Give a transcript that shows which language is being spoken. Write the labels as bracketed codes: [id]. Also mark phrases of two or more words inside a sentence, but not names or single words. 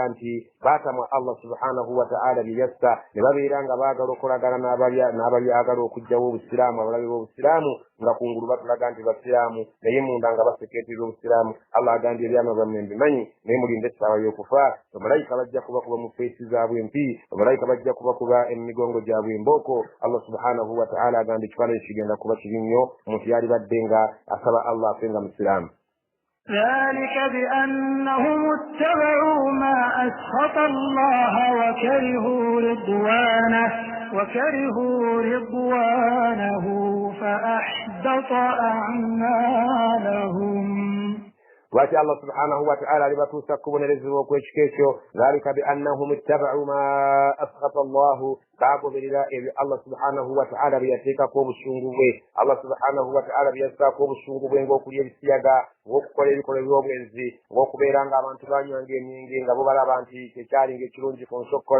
[lg] nti baatamwa Allah [ar] سبحانه وتعالى [lg] biyassa ne babeera nga baagala okolagana n'abali agala okugyawo obusiraamu abalabe b'obusiraamu nga kungulu batulaga nti basiraamu naye munda nga basekeetirira obusiraamu Allah agambye ebyama byammwe mbimanyi naye mulinde essaawa y'okufa bamalayika bajja kubakuba mu feesi zaabwe empi bamalayika bajja kubakuba emigongo gyabwe embooko Allah [ar] سبحانه وتعالى [lg] agambye ekifaananyi kigenda kuba kibi nnyo omuntu yali badde nga asaba Allah afe nga musiraamu. [ar] ذلك بأنهم اتبعوا ما أسخط الله وكرهوا رضوانه فأحبط أعمالهم. [lg] lwaki Allah [ar] سبحانه وتعالى [lg] alibatuusa kubonerezebwa okw'ekiko ekyo [ar] ذلك بأنهم اتبعوا ما أسخط الله [lg] bagoberera ebyo Allah [ar] سبحانه وتعالى [lg] bye yateekako obusungu bwe. Allah [ar] سبحانه وتعالى [lg] bye yassaako obusungu bwe ng'okulya ebisiyaga, ng'okukola ebikolwa by'obwenzi, ng'okubeera ng'abantu banywanga emyenge nga bo balaba nti kyekyali ng'ekirungi ku nsokkola.